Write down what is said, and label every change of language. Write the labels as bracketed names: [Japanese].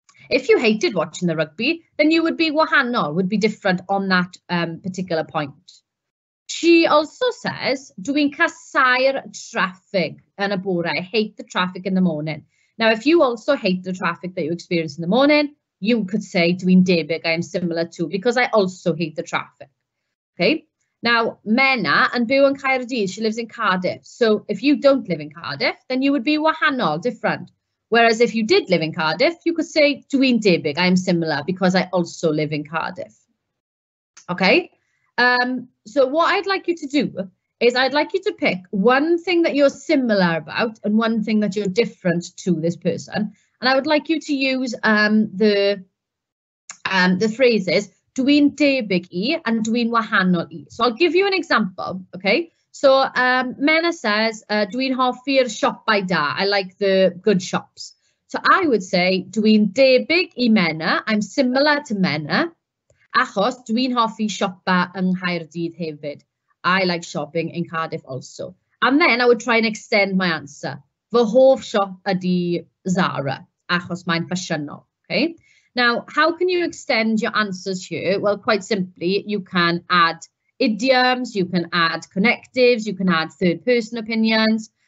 [English] If you hated watching the rugby, then you would be wahanol, would be different on that particular point. She also says, [Welsh] dwi'n casau'r traffic yn y bore. [English] I hate the traffic in the morning. Now, if you also hate the traffic that you experience in the morning, you could say, [Welsh] dwi'n debyg, [English] I am similar to, because I also hate the traffic. Okay. Now, Mena [Welsh] yn byw yn Caerdydd, [English] she lives in Cardiff. So if you don't live in Cardiff, then you would be wahanol, different. Whereas if you did live in Cardiff, you could say, [Welsh] dwi'n debyg, [English] I am similar because I also live in Cardiff. Okay, so what I'd like you to do is I'd like you to pick one thing that you're similar about and one thing that you're different to this person. And I would like you to use the phrases, [Welsh] dwi'n debyg I [English] and [Welsh] dwi'n wahanol I. [English] So I'll give you an example, okay? So Mena says, [Welsh] dwi'n hoffi'r siopau da. [English] I like the good shops. So I would say, [Welsh] dwi'n debyg I Mena. [English] I'm similar to Mena. [Welsh] Achos dwi'n hoffi siopa yng Nghaerdydd hefyd. [English] I like shopping in Cardiff also. And then I would try and extend my answer. [Welsh] Fy hoff siop ydi Zara. Achos mae'n ffasiynol. [English] Okay? Now, how can you extend your answers here? Well, quite simply, you can add idioms, you can add connectives, you can add third-person opinions.